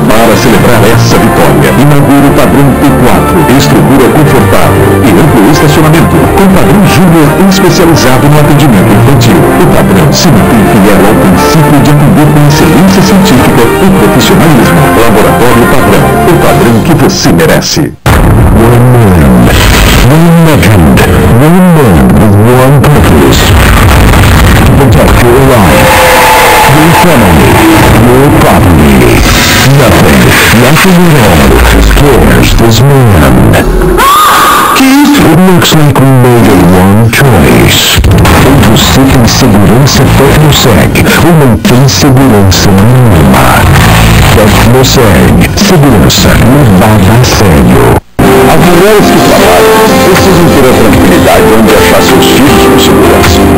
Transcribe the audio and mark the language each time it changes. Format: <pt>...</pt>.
<pt>Para celebrar essa vitória, inaugura o Padrão P4, estrutura confortável e amplo estacionamento, com padrão júnior especializado no atendimento infantil. O Padrão se mantém fiel ao princípio de atender com excelência científica e profissionalismo. Laboratório Padrão, o padrão que você merece.</pt> <en>One man, one legend, one man with one purpose. To protect your life, your family, your property. Nothing at all scares this man. It looks like we made a wrong choice.</en> <pt>Ou você tem segurança Tecnoseg, ou não tem segurança nenhuma. Tecnoseg, segurança levada a sério. As mulheres que trabalham precisam ter a tranquilidade onde achar seus filhos com segurança.</pt>